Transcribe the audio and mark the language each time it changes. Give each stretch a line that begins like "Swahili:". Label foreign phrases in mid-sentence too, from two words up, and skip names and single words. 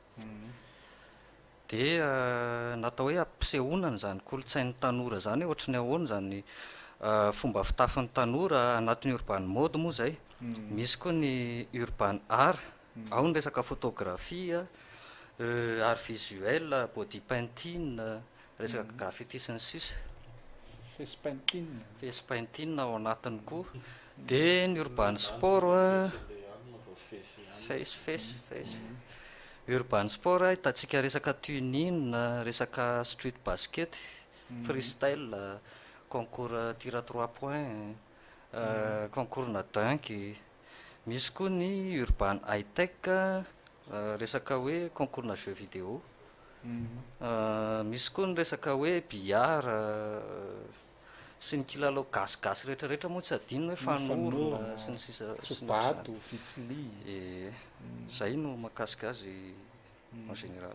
Malagasy: Dia natao hoe ampisehoana zany kolontsain'ny tanora zany ohatry ny ahoana zany fomba fitafin'ny tanora anatin'ny
English: urban mode
Malagasy: moa zay. Misy koa ny
English: urban art,
Malagasy: ao ny resaka photographie,
French: art visuel,
English: body painting,
Malagasy: resaka graffiti sy ny sisa.
English: Face painting
Malagasy: ao anatiny koa. Dia ny
English: urban sport face. Urban sport
Malagasy: hitantsika resaka tuning, resaka
English: street basket,
Malagasy: freestyle,
French: concours tir à 3 points,
Malagasy: concours na dunk. Misy koa ny
English: urban high tech,
Malagasy: resaka hoe concours na
French: jeux vidéo.
Malagasy: Misy koa ny resaka hoe billard sy ny kilalao gasigasy rehetrarehetra moa tsy adinona hoe fanorona sy ny sisa tsobato, fitsili. Zay no mahakasika azy
French: en général.